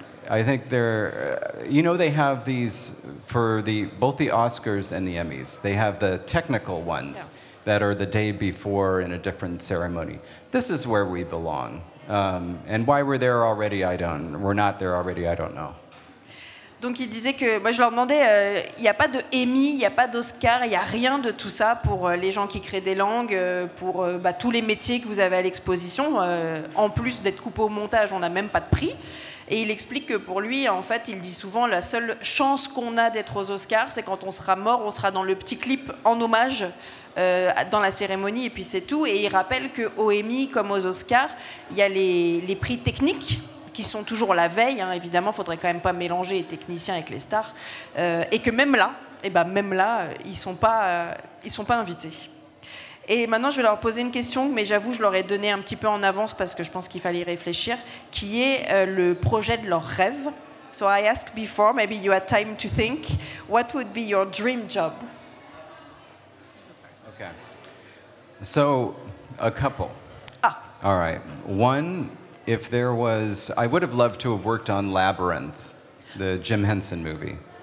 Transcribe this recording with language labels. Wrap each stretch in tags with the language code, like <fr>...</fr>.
<en>I think they're, you know, they have these for both the Oscars and the Emmys. They have the technical ones that are the day before in a different ceremony. This is where we belong. And why we're there already, we're not there already, I don't know.</en> <fr>Donc il disait que, moi je leur demandais, il n'y a pas de Emmy, il n'y a pas d'Oscar, il n'y a rien de tout ça pour les gens qui créent des langues, pour tous les métiers que vous avez à l'exposition. En plus d'être coupé au montage, on n'a même pas de prix. Et il explique que pour lui, en fait, il dit souvent, la seule chance qu'on a d'être aux Oscars, c'est quand on sera mort, on sera dans le petit clip en hommage dans la cérémonie, et puis c'est tout. Et il rappelle qu'aux Emmy, comme aux Oscars, il y a les prix techniques, qui sont toujours la veille, hein, évidemment, il ne faudrait quand même pas mélanger les techniciens avec les stars, et que même là, ils ne sont pas invités. Et maintenant, je vais leur poser une question, mais j'avoue, je leur ai donné un petit peu en avance parce que je pense qu'il fallait y réfléchir, qui est le projet de leur rêve.</fr> <en>So I asked before, maybe you had time to think, what would be your dream job? Okay. So, a couple. All right. One, if there was, I would have loved to have worked on Labyrinth, the Jim Henson movie.</en>